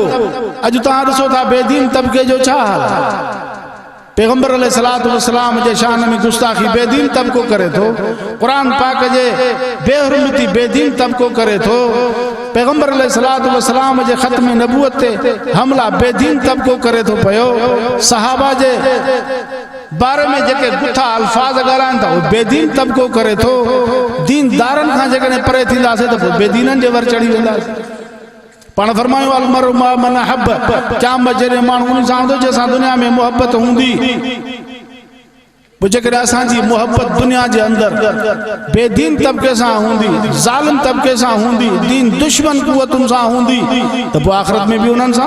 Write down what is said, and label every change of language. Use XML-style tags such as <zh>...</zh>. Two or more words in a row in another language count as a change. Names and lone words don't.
<sd>अॼु तव्हां ॾिसो था बेदीन तबिके जो छा हाल आहे, पैगंबर</sd> <ar>عليه الصلاة والسلام</ar> <sd>जे शान में गुस्ताखी बेदीन तबिको करे थो, क़ुरान पाक जे बेहुरमती बेदीन तबिको करे थो, पैगंबर</sd> <ar>عليه الصلاة والسلام</ar> <sd>जे ख़त्म नबूवत ते हमला बेदीन तबिको करे थो पियो, सहाबा जे बारे में जेके गुथा अल्फाज ॻाल्हाइनि था उहो बेदीन तबिको करे थो। दीनदारनि खां जेकॾहिं परे थींदासीं त पोइ बेदीननि जे वर चढ़ी वेंदासीं। पाण फरमायूं</sd> <ar>المرء مع من أحب,</ar> <sd>क़यामत जॾहिं माण्हू उन सां हूंदो जंहिंसां दुनिया में मुहबत हूंदी, पोइ जेकॾहिं असांजी मुहबत दुनिया जे अंदरि बेदीन तबिके सां हूंदी, ज़ालिम तबिके सां हूंदी, दीन दुश्मन कुवतुनि सां हूंदी, त पोइ आख़िरत में बि उन्हनि सां।</sd>